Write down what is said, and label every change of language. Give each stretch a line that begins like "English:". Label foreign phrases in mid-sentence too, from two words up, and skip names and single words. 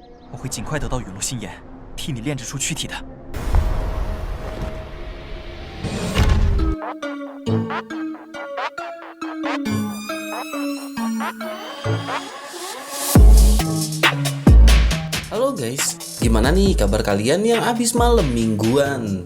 Chinese: 我会尽快得到陨落心炎，替你炼制出躯体的。
Indonesian: Halo guys, gimana nih kabar kalian yang abis malam mingguan?